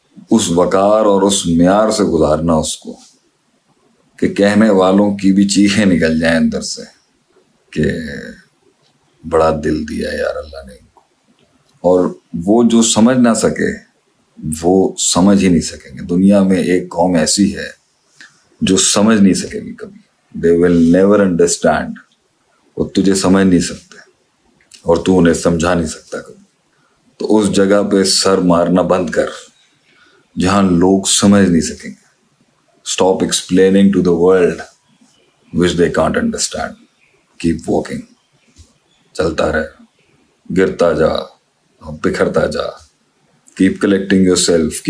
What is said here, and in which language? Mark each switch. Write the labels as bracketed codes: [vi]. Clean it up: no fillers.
[ur] اس وقار اور اس معیار سے گزارنا اس کو کہ کہنے والوں کی بھی چیخیں نکل جائیں اندر سے کہ بڑا دل دیا یار اللہ نے ان کو. اور وہ جو سمجھ نہ سکے وہ سمجھ ہی نہیں سکیں گے. دنیا میں ایک قوم ایسی ہے جو سمجھ نہیں سکے گی کبھی. [en] they will never understand. [ur] وہ تجھے سمجھ نہیں سکتے اور تو انہیں سمجھا نہیں سکتا کبھی. تو اس جگہ پہ سر مارنا بند کر جہاں لوگ سمجھ نہیں سکیں گے. [en] Stop explaining to the world which they can't understand. Keep walking. [ur] چلتا رہے، گرتا جا، بکھرتا جا. [en] Keep collecting yourself.